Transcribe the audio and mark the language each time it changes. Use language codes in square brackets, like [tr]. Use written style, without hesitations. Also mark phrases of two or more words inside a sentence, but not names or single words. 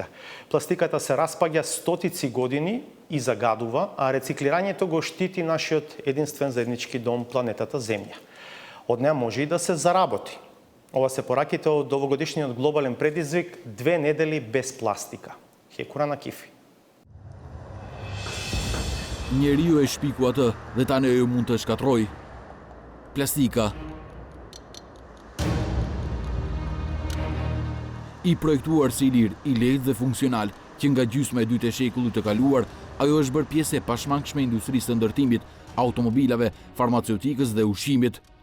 [mk] Пластиката се распаѓа стотици години и загадува, а рециклирањето го штити нашиот единствен заеднички дом, планетата Земја. Од неа може и да се заработи. Ова се пораките од овогодишниот глобален предизвик 2 недели без пластика. Хекура на кифи. [sq] Njeriu e shpiku atë dhe tani ajo mund të shkatroj. Plastika. I projektuar si lir, i lehtë dhe funksional, që nga gjysma e dytë e shekullit të kaluar, ajo është bërë pjesë e pashmangshme industrisë të ndërtimit, automobilave, farmaceutikës dhe ushqimit.